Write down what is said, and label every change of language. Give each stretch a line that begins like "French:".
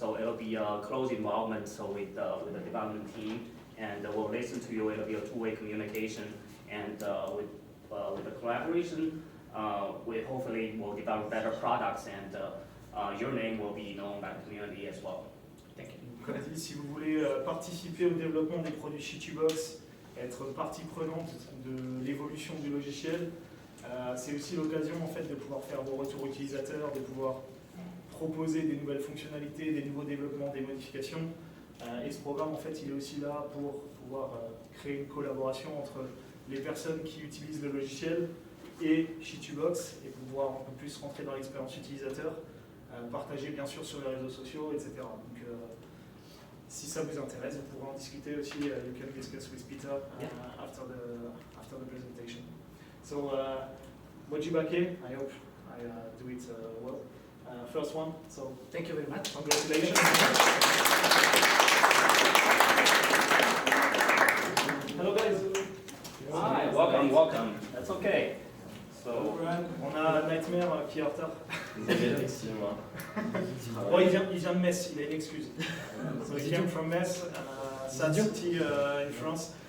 English: So it'll be a close involvement with the development team, and we'll listen to you. It'll be a two-way communication, and with the collaboration, we hopefully will develop better products, and your name will be known by the community as well. Thank you.
French: Comme dit, si vous voulez participer au développement des produits CHITUBOX, être partie prenante de l'évolution du logiciel, c'est aussi l'occasion en fait de pouvoir faire vos retours utilisateurs, de pouvoir proposer des nouvelles fonctionnalités, des nouveaux développements, des modifications. Et ce programme en fait il est aussi là pour pouvoir créer une collaboration entre les personnes qui utilisent le logiciel et CHITUBOX et pouvoir un peu plus rentrer dans l'expérience utilisateur, partager bien sûr sur les réseaux sociaux, etc. Donc, si ça vous intéresse, vous pourrez en discuter aussi.
English: You can discuss with Peter after the presentation. So, Mojibake, I hope I do it well. First one, so thank you very much. Congratulations. Hello guys. Hi, welcome. That's okay. So,
French: on a Nightmare qui est en retard. Effectivement. Oh, il vient de Metz, il a une excuse.
English: So he came from Metz, sad city in France.